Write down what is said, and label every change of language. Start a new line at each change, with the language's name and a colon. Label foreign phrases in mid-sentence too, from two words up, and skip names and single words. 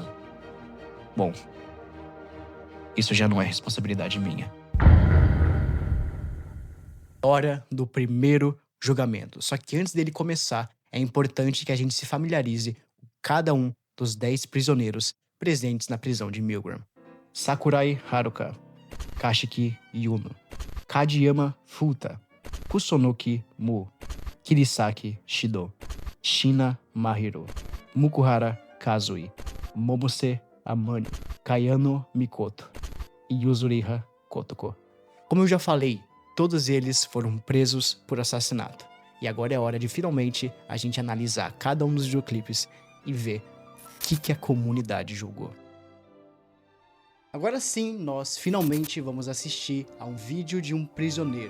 Portuguese: Bom, isso já não é responsabilidade minha. Hora do primeiro julgamento. Só que antes dele começar, é importante que a gente se familiarize com cada um dos 10 prisioneiros presentes na prisão de Milgram. Sakurai Haruka, Kashiki Yuno, Kageyama Futa, Kusunoki Mu, Kirisaki Shido, Shina Mahiro, Mukuhara Kazui, Momose Amane, Kayano Mikoto e Yuzuriha Kotoko. Como eu já falei, todos eles foram presos por assassinato. E agora é hora de finalmente a gente analisar cada um dos videoclipes e ver o que a comunidade julgou. Agora sim, nós finalmente vamos assistir a um vídeo de um prisioneiro.